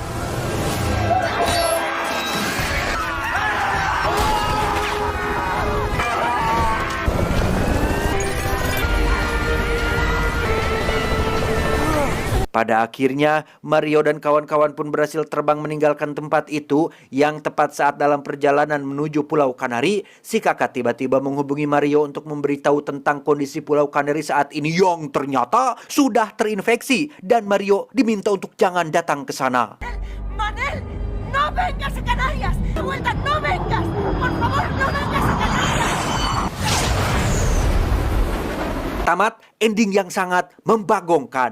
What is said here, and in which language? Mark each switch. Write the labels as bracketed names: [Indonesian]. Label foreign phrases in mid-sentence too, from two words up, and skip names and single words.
[Indonesian] Pada akhirnya, Mario dan kawan-kawan pun berhasil terbang meninggalkan tempat itu, yang tepat saat dalam perjalanan menuju Pulau Kanari, si kakak tiba-tiba menghubungi Mario untuk memberitahu tentang kondisi Pulau Kanari saat ini yang ternyata sudah terinfeksi, dan Mario diminta untuk jangan datang ke sana. [Spanish] Manel, no vengas a Canarias. De vuelta, no vengas. Por favor, no vengas a Canarias. [Indonesian] Tamat ending yang sangat membagongkan.